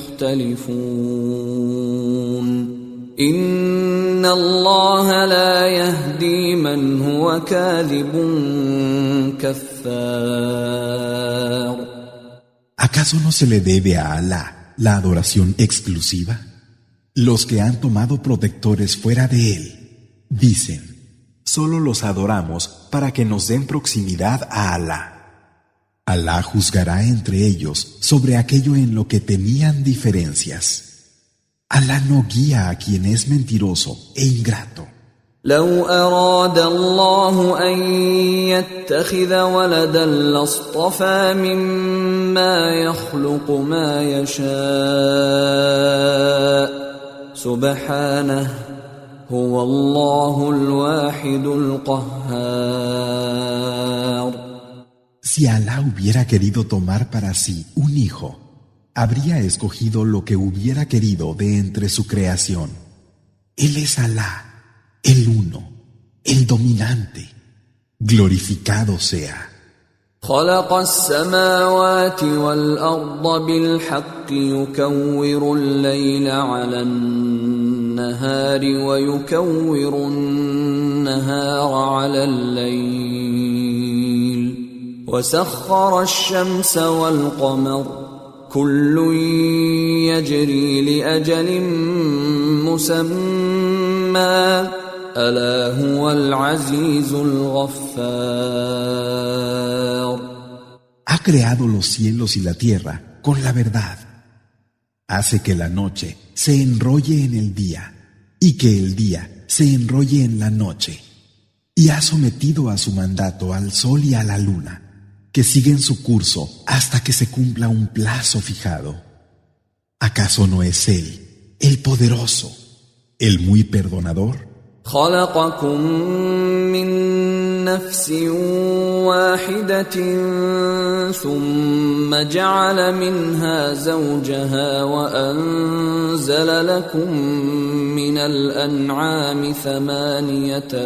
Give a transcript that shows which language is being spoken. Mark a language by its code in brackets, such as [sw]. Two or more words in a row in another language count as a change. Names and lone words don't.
[ar] يختلفون إن الله لا يهدي من هو كاذب كفار. [es] ¿Acaso no se le debe a Alá la adoración exclusiva? Los que han tomado protectores fuera de Él dicen: solo los adoramos para que nos den proximidad a Alá. Alá juzgará entre ellos sobre aquello en lo que tenían diferencias. Alá no guía a quien es mentiroso e ingrato. [ar] لو أراد الله أن يتخذ ولدا لاصطفى مما يخلق ما يشاء سبحانه هو الله الواحد القهار. [es] Si Alá hubiera querido tomar para sí un hijo, habría escogido lo que hubiera querido de entre su creación. Él es Alá, el uno, el dominante. Glorificado sea. [ar] خلق السماوات والأرض بالحق يكور الليل على النهار ويكور النهار على الليل وسخر الشمس والقمر كل يجري لأجل مسمى ألا هو العزيز الغفار. [es] Ha creado los cielos y la tierra con la verdad. Hace que la noche se enrolle en el día y que el día se enrolle en la noche. Y ha sometido a su mandato al sol y a la luna, que siguen su curso hasta que se cumpla un plazo fijado. ¿Acaso no es Él, el poderoso, el muy perdonador? [ar] خلقكم من نفس واحدة ثم جعل منها زوجها وأنزل لكم من الأنعام 8